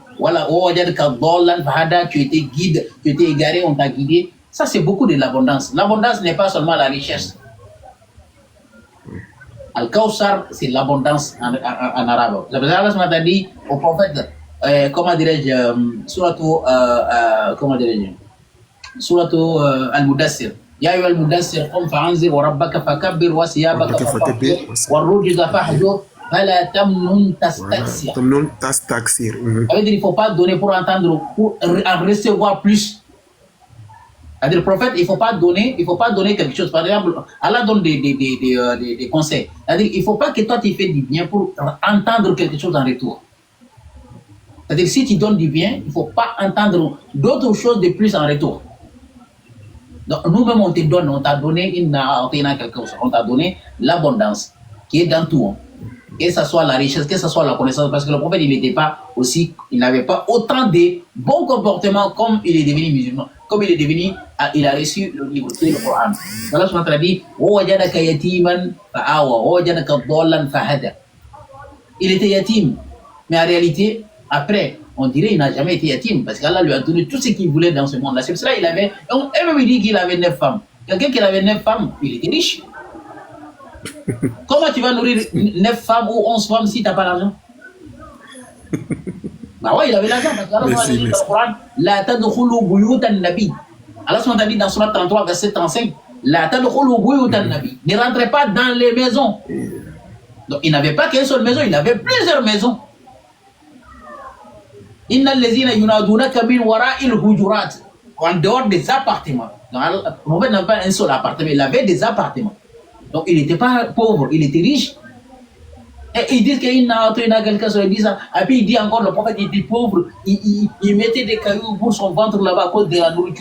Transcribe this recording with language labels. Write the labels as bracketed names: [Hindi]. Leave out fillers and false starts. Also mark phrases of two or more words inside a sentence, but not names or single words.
[French] Voilà, tu étais guide, tu étais égaré, on t'a guidé. Ça, c'est beaucoup de l'abondance. L'abondance n'est pas seulement la richesse. Al-Kawsar, c'est l'abondance en arabe. C'est pour ça que Allah dit au prophète, comment dirais-je, comment dirais-je, suratu Al-Mudassir. [Arabic] يا أيها المدثر قم فأنذر وربك فكبر وثيابك فطهر والرجز فاهجر فلا تمنن تستكثر. تمنن تستكثر. [French] Ça veut dire il ne faut pas donner pour entendre, pour en recevoir plus. C'est-à-dire, le prophète, il ne faut pas donner quelque chose. Par exemple, Allah donne des conseils. C'est-à-dire, il ne faut pas que toi tu fais du bien pour entendre quelque chose en retour. C'est-à-dire, si tu donnes du bien, il ne faut pas entendre d'autres choses de plus en retour. Donc, nous-mêmes, on te donne, on t'a donné quelque chose. On t'a donné l'abondance qui est dans tout. Que ce soit la richesse, que ce soit la connaissance. Parce que le prophète, il n'avait pas autant de bons comportements comme il est devenu musulman. Comme il est devenu, il a reçu le livre, le Coran. Allah [Arabic] سبحانه وتعالى [French] dit, [Arabic] وَوَجَدَكَ يَتِيمًا فَآوَى وَوَجَدَكَ ضَالًّا فَهَدَى. [French] Il était yatim, mais en réalité, après, on dirait qu'il n'a jamais été yatim, parce qu'Allah lui a donné tout ce qu'il voulait dans ce monde-là. C'est pour cela qu'il avait, et même il dit qu'il avait 9 femmes. Quelqu'un qui avait 9 femmes, il était riche. Comment tu vas nourrir 9 femmes ou 11 femmes si tu n'as pas l'argent? Bah ouais, il avait l'argent, parce qu'Allah dit dans le Coran, [Arabic] لا تدخلوا بيوت النبي. [French] Allah a dit dans Surat 33, verset 35, [Arabic] لا تدخلوا بيوت النبي. [French] Ne rentrez pas dans les maisons. Donc il n'avait pas qu'une seule maison, il avait plusieurs maisons. [Arabic] إن الذين ينادونك من وراء الحجرات. [French] En dehors des appartements. Donc, le prophète n'avait pas un seul appartement, il avait des appartements. Donc il n'était pas pauvre, il était riche. Et ils disent qu'il n'a quelqu'un sur les 10 ans. Et puis il dit encore, le prophète il était pauvre, il mettait des cailloux pour son ventre là-bas à cause de la nourriture.